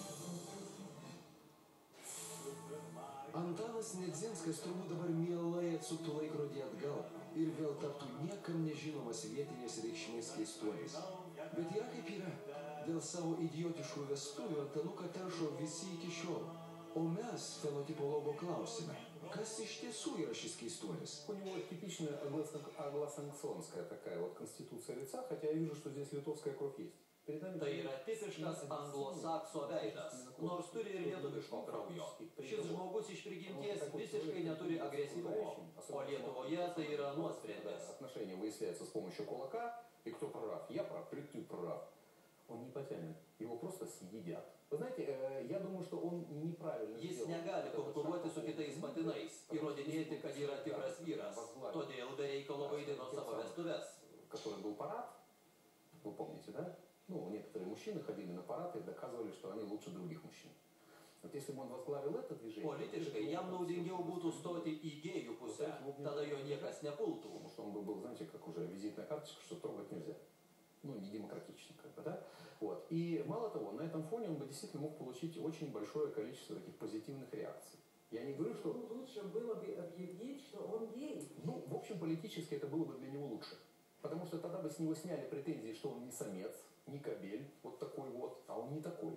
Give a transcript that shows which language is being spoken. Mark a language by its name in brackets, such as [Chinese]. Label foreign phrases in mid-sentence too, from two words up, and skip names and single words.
[Lithuanian] Antanas Nedzinskas turbūt dabar mielai atsuktų laikrodį atgal ir vėl taptų niekam nežinomas vietinės reikšmės keistuolis. Bet yra kaip yra. Dėl savo idiotiškų vestuvių Antanuką teršo visi iki šiol. O mes fenotipologo klausime, kas iš tiesų yra šis keistuolis? [Russian] У него типичная англосаксонская такая вот конституция лица, хотя я вижу, что здесь литовская кровь есть. [Lithuanian] Tai yra tipiškas anglosakso veidas, nors turi ir lietuviško kraujo. Šis žmogus iš prigimties visiškai neturi agresyvumo, o Lietuvoje tai yra nuosprendis. [Russian] Отношения выясняются с помощью кулака, и кто прав? Я прав, или ты прав? Он не потянет, его просто съедят. Вы знаете, я думаю, что он неправильно [Lithuanian] Jis [Russian] сделал. [Lithuanian] negali konkuruoti su kitais patinais, įrodinėti, kad yra tikras vyras, todėl be reikalo vaidino savo vestuves. [Russian] Который был парад, вы помните, да? Ну, некоторые мужчины ходили на парад и доказывали, что они лучше других мужчин. Вот если бы он возглавил это движение... [Lithuanian] Politiškai jam naudingiau būtų stoti į gėjų pusę, tada jo niekas nepultų. [Russian] Потому что он бы был, знаете, как уже визитная карточка, что трогать нельзя. Ну, не демократично, как бы, да? Вот. И мало того, на этом фоне он бы действительно мог получить очень большое количество таких позитивных реакций. Я не говорю, что... Ну, лучше было бы объявить, что он гей. Ну, в общем, политически это было бы для него лучше. Потому что тогда бы с него сняли претензии, что он не самец, не кобель, вот такой вот, а он не такой.